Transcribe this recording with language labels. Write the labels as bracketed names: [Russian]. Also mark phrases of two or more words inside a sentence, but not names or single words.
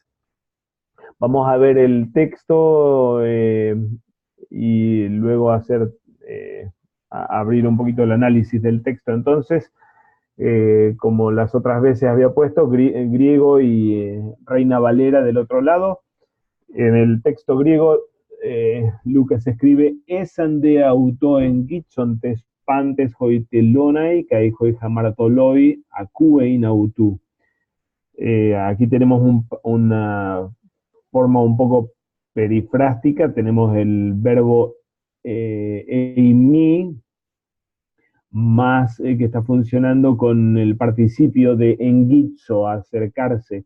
[Spanish] Vamos a ver el texto y luego abrir un poquito el análisis del texto. Entonces, como las otras veces había puesto, griego y Reina Valera del otro lado. En el texto griego, Lucas escribe, [Greek] «Ἦσαν δὲ αὐτῷ ἐγγίζοντες πάντες οἱ τελῶναι καὶ οἱ ἁμαρτωλοὶ ἀκούειν αὐτοῦ». [Spanish] Aquí tenemos una forma un poco perifrástica, tenemos el verbo eimi, más que está funcionando con el participio de enguizo, acercarse.